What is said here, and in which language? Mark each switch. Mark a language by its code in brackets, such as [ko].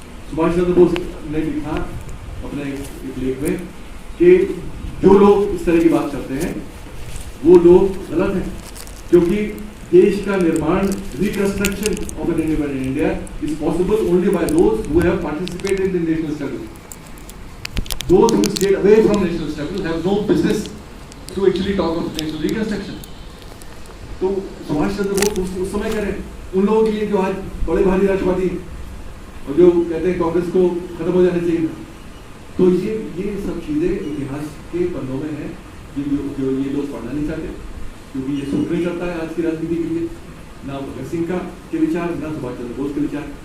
[hi] सुभाष चंद्र बोस ने लिखा अपने एक लेख में कि जो लोग इस तरह की बात करते हैं वो लोग गलत हैं, क्योंकि देश का निर्माण, [en] Reconstruction of an independent India is possible only by those who have participated in national struggle. Those who stayed away from national struggle have no business to actually talk of national reconstruction. [hi] तो सुभाष चंद्र बोस उस समय करें उन लोगों के लिए जो आज बड़े भारी राष्ट्रवादी और जो कहते हैं कांग्रेस को खत्म हो जाना चाहिए। तो ये सब चीजें इतिहास के पन्नों में हैं जो ये लोग पढ़ना नहीं चाहते। क्योंकि ये सूट नहीं करता है आज की राजनीति के लिए, ना भगत सिंह का के विचार, ना सुभाष चंद्र बोस के विचार।